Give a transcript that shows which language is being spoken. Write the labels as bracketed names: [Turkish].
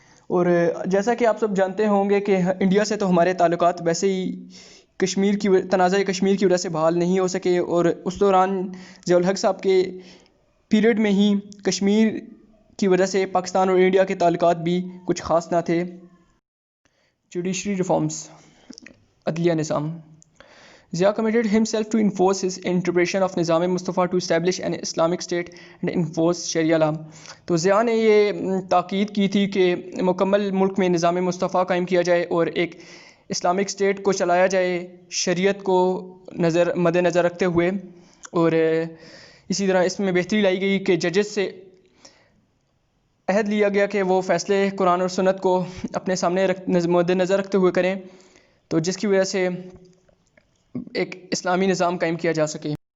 [Urdu] اور جیسا کہ آپ سب جانتے ہوں گے کہ انڈیا سے تو ہمارے تعلقات ویسے ہی تنازع کشمیر کی وجہ سے بحال نہیں ہو سکے، اور اس دوران ضیاء الحق صاحب کے پیریڈ میں ہی کشمیر کی وجہ سے پاکستان اور انڈیا کے تعلقات بھی کچھ خاص نہ تھے. جوڈیشری ریفارمز، عدلیہ نظام. [English] Zia committed himself to enforce his interpretation of Nizam Mustafa to establish an Islamic state and enforce Sharia law. [Urdu] تو ضیاء نے یہ تاکید کی تھی کہ مکمل ملک میں نظام مصطفیٰ قائم کیا جائے اور ایک اسلامک اسٹیٹ کو چلایا جائے شریعت کو مد نظر رکھتے ہوئے. اور اسی طرح اس میں بہتری لائی گئی کہ ججز سے عہد لیا گیا کہ وہ فیصلے قرآن اور سنت کو اپنے سامنے مد نظر رکھتے ہوئے کریں، تو جس کی وجہ سے ایک اسلامی نظام قائم کیا جا سکے.